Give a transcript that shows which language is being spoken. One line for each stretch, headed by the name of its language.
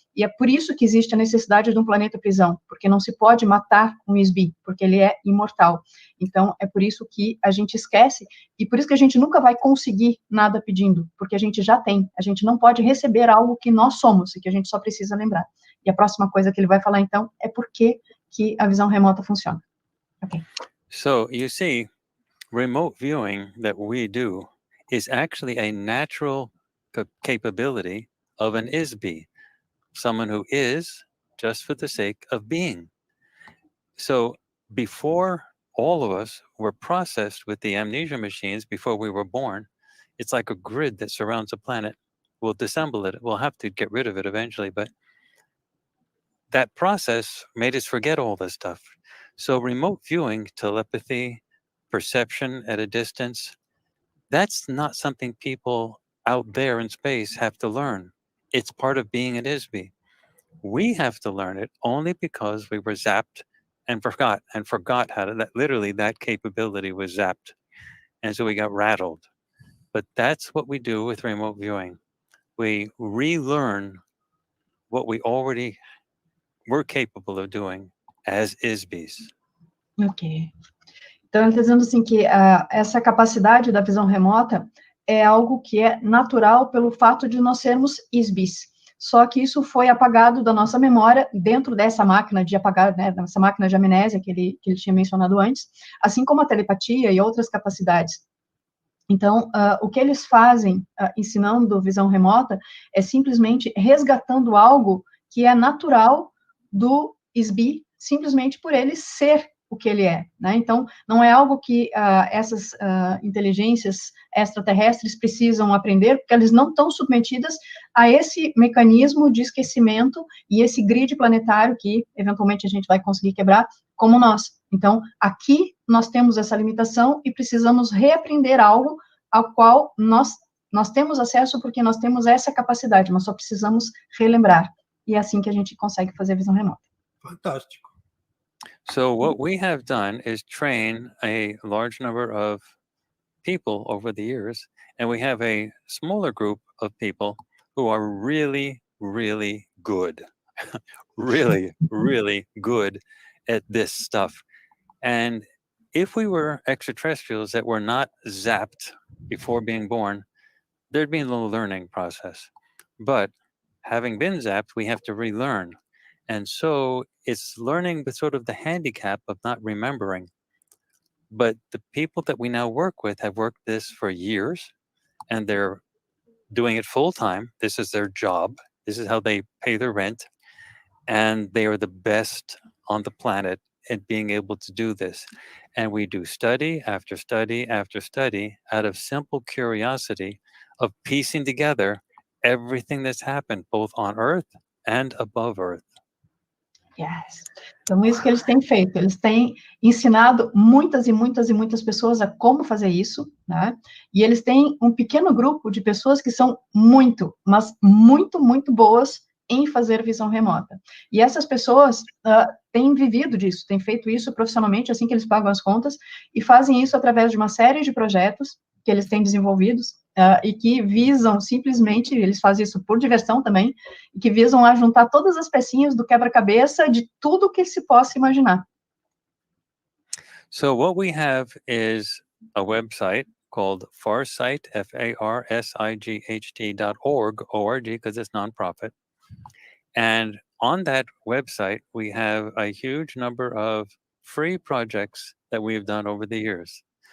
Portuguese: E é por isso que existe a necessidade de um planeta prisão, porque não se pode matar um is-be, porque ele é imortal. Então, é por isso que a gente esquece, e por isso que a gente nunca vai conseguir nada pedindo, porque a gente já tem. A gente não pode receber algo que nós somos, e que a gente só precisa lembrar. E a próxima coisa que ele vai falar, então, é por que a visão remota funciona. Ok.
English: So you see, remote viewing that we do is actually a natural capability of an is-be, someone who is just for the sake of being. So before all of us were processed with the amnesia machines, before we were born, it's like a grid that surrounds a planet. We'll disassemble it. We'll have to get rid of it eventually, but that process made us forget all this stuff. So remote viewing, telepathy, perception at a distance, that's not something people out there in space have to learn. It's part of being an is-be. We have to learn it only because we were zapped and forgot how to, literally that capability was zapped. And so we got rattled. But that's what we do with remote viewing. We relearn what we already were capable of doing as ISBs. Ok.
Portuguese: Então, ele está dizendo assim que essa capacidade da visão remota é algo que é natural pelo fato de nós sermos ISBs. Só que isso foi apagado da nossa memória dentro dessa máquina de apagar, né, dessa máquina de amnésia que ele tinha mencionado antes, assim como a telepatia e outras capacidades. Então, o que eles fazem ensinando visão remota é simplesmente resgatando algo que é natural do ISB, simplesmente por ele ser o que ele é, né? Então, não é algo que essas inteligências extraterrestres precisam aprender, porque eles não estão submetidas a esse mecanismo de esquecimento e esse grid planetário que, eventualmente, a gente vai conseguir quebrar, como nós. Então, aqui nós temos essa limitação e precisamos reaprender algo ao qual nós temos acesso porque nós temos essa capacidade, nós só precisamos relembrar. E é assim que a gente consegue fazer a visão remota. Fantástico.
English: So what we have done is train a large number of people over the years, and we have a smaller group of people who are really, really good. Really, really good at this stuff. And if we were extraterrestrials that were not zapped before being born, there'd be a little learning process. But having been zapped, we have to relearn. And so it's learning with sort of the handicap of not remembering. But the people that we now work with have worked this for years, and they're doing it full time. This is their job. This is how they pay their rent. And they are the best on the planet at being able to do this. And we do study after study after study out of simple curiosity of piecing together everything that's happened both on Earth and above Earth. Yes.
Portuguese: Então, isso que eles têm feito. Eles têm ensinado muitas e muitas e muitas pessoas a como fazer isso, né? E eles têm um pequeno grupo de pessoas que são muito, mas muito, muito boas em fazer visão remota. E essas pessoas têm vivido disso, têm feito isso profissionalmente, assim que eles pagam as contas, e fazem isso através de uma série de projetos que eles têm desenvolvidos, e que visam simplesmente, eles fazem isso por diversão também, e que visam a juntar todas as pecinhas do quebra-cabeça de tudo que se possa imaginar.
English: So what we have is a website called Farsight, FARSIGHT.org, O-R-G, because it's nonprofit. And on that website, we have a huge number of free projects that we've done over the years.